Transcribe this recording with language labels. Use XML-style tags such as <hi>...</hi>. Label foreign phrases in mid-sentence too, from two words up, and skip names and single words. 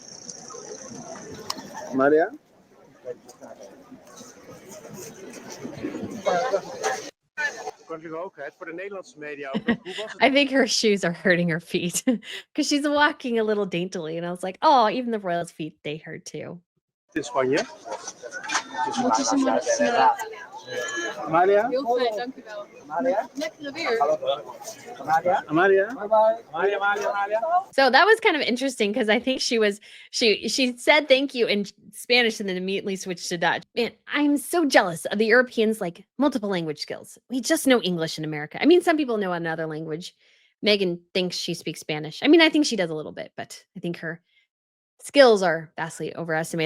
<en>Amalia? I think her shoes are hurting her feet because she's walking a little daintily. And I was like, oh, even the royals' feet, they hurt too.</en> <nl>In Spanje?</nl> <es>Muchísimas gracias.</es> <nl>Amalia? Heel fijn, dank u wel. Amalia? Lekkere weer. Amalia? Amalia? Bye-bye. Amalia, Amalia, Amalia.</nl> <en>So that was kind of interesting because I think she said thank you in Spanish and then immediately switched to Dutch. Man, I'm so jealous of the Europeans, like multiple language skills. We just know English in America. I mean, some people know another language. Megan thinks she speaks Spanish. I mean, I think she does a little bit, but I think her skills are vastly overestimated.</en>